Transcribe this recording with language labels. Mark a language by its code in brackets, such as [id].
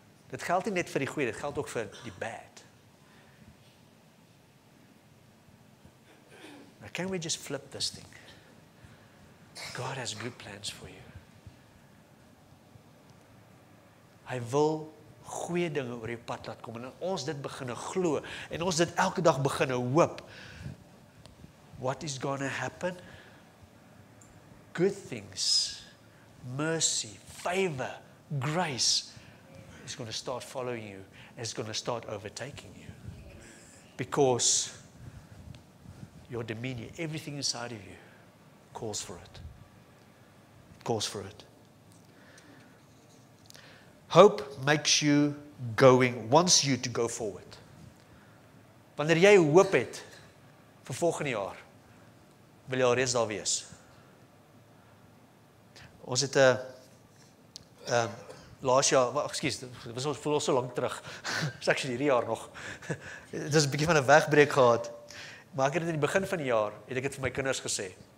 [af] Dit geld nie net vir die goeie, dit geld ook vir die bad. [en] Now can we just flip this thing? God has good plans for you. [af] Hy wil goeie dinge oor jou pad laat kom, en ons dit beginne glo, en ons dit elke dag beginne hoop. [en] What is going to happen? Good things, mercy, favor, grace is going to start following you, and it's going to start overtaking you. Because your demeanor, everything inside of you calls for it. It calls for it. Hope makes you wants you to go forward. [af] Wanneer jy hoop het vir volgende jaar, wil jy al reeds daar wees. Ons het laas jaar, dit voel al so lang terug, is actually hierdie jaar nog, het is 'n bietjie van 'n wegbreek gehad, maar ek het dit in die begin van die jaar, het ek dit vir my kinders gesê.